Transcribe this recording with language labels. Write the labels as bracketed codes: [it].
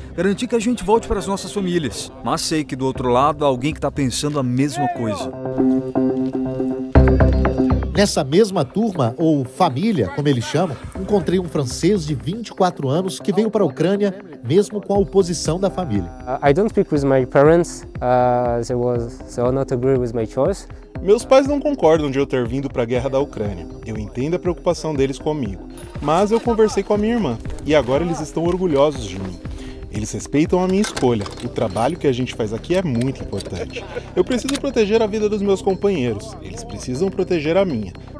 [pt] Garantir que a gente volte para as nossas famílias. Mas sei que do outro lado há alguém que está pensando a mesma coisa. Nessa mesma turma, ou família, como eles chamam, encontrei um francês de 24 anos que veio para a Ucrânia, mesmo com a oposição da família. [en] I don't speak with my parents. They not agree with my choice. [pt] Meus pais não concordam de eu ter vindo para a guerra da Ucrânia. Eu entendo a preocupação deles comigo, mas eu conversei com a minha irmã e agora eles estão orgulhosos de mim. Eles respeitam a minha escolha. O trabalho que a gente faz aqui é muito importante. Eu preciso proteger a vida dos meus companheiros. Eles precisam proteger a minha.